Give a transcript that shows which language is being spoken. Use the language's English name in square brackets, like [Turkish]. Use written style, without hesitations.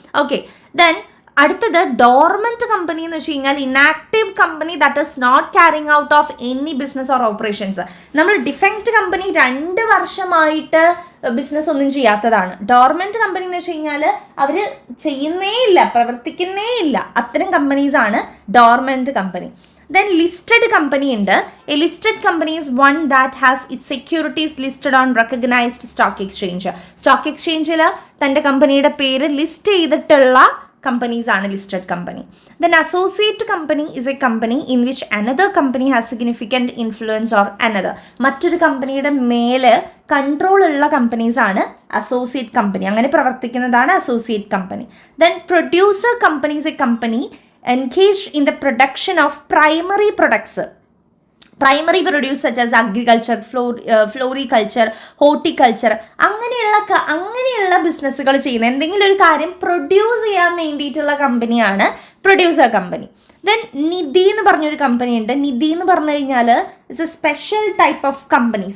[English] okay, then അടുത്തത് dormant company [Malayalam] എന്ന് വെച്ച് കഴിഞ്ഞാൽ [English] Inactive company that is not carrying out of any business or operations. [Malayalam] നമ്മൾ defect company 2 വർഷമായിട്ട് ബിസിനസ് ഒന്നും ചെയ്യാത്തതാണ്. ഡോർമെന്റ് കമ്പനി എന്ന് വെച്ച് കഴിഞ്ഞാൽ അവർ ചെയ്യുന്നേ ഇല്ല, പ്രവർത്തിക്കുന്നേ ഇല്ല. അത്തരം കമ്പനീസാണ് dormant company. [English] Then listed company ഉണ്ട്. A listed company is one that has its securities listed on recognized stock exchange. [Malayalam] Stock എക്സ്ചേഞ്ചിൽ തൻ്റെ കമ്പനിയുടെ പേര് ലിസ്റ്റ് ചെയ്തിട്ടുള്ള കമ്പനീസാണ് listed company. [English] Then associate company is a company in which another company has significant influence or another. [Malayalam] മറ്റൊരു കമ്പനിയുടെ മേല് control ഉള്ള കമ്പനീസാണ് associate company. അങ്ങനെ പ്രവർത്തിക്കുന്നതാണ് associate company. [English] Then producer company is a company engaged in the production of primary products. [Malayalam] Primary produce such as agriculture, floriculture, horticulture, അങ്ങനെയുള്ള ബിസിനസ്സുകൾ ചെയ്യുന്ന എന്തെങ്കിലും ഒരു കാര്യം പ്രൊഡ്യൂസ് ചെയ്യാൻ വേണ്ടിയിട്ടുള്ള കമ്പനിയാണ് പ്രൊഡ്യൂസർ കമ്പനി. ദെൻ നിധി എന്ന് പറഞ്ഞൊരു കമ്പനി ഉണ്ട്. നിധി എന്ന് പറഞ്ഞു കഴിഞ്ഞാൽ [English] It's a special type of company.